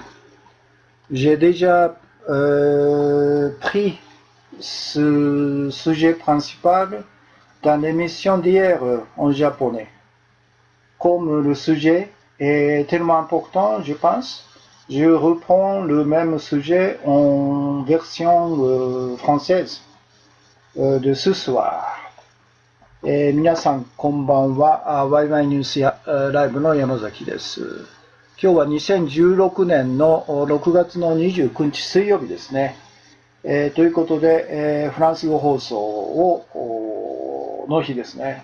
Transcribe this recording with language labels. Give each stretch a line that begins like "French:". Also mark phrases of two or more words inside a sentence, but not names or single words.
French: J'ai déjà pris ce sujet principal dans l'émission d'hier en japonais. Comme le sujet est tellement important, je pense, je reprends le même sujet en version française de ce soir.
Japanese: 皆さんこんばんは。ワイワイニュースやライブの山崎です。今日は2016年の6月の29日水曜日ですね。ということで、フランス語放送の日ですね。